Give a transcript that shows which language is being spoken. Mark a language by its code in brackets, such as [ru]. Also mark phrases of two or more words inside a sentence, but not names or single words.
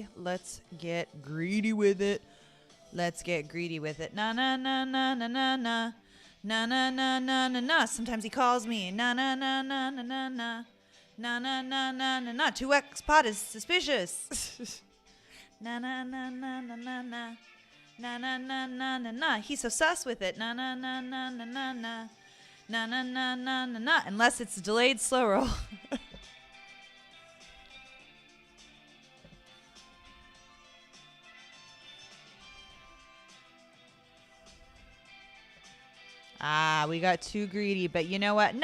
[en] Let's get greedy with it. Let's get greedy with it. Na na na na na na na. Na na na na na na. Sometimes he calls me. Na na na na na na na. Na na na na na na. 2x pot is suspicious. Na na na na na na na. Na na na na na na. He's so sus with it. Na na na na na na na. Na na na na na na. Unless it's delayed slow roll. We got too greedy, but you know what?